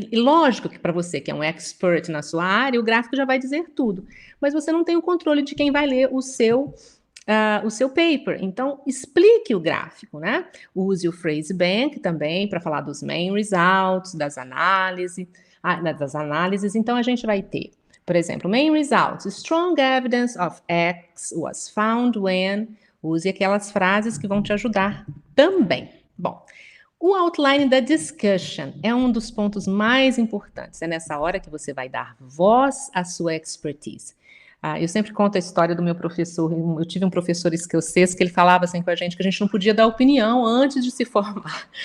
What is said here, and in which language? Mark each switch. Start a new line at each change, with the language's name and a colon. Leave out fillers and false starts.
Portuguese: Lógico que para você que é um expert na sua área, o gráfico já vai dizer tudo, mas você não tem o controle de quem vai ler o seu paper. Então, explique o gráfico, né? Use o phrase bank também para falar dos main results, das análises. Então, a gente vai ter, por exemplo, main results.
English: Strong evidence of X was found when.
Portuguese: Use aquelas frases que vão te ajudar também. Bom, o outline da discussion é um dos pontos mais importantes. É nessa hora que você vai dar voz à sua expertise. Eu sempre conto a história do meu professor. Eu tive um professor escocês que ele falava assim com a gente que a gente não podia dar opinião antes de se formar.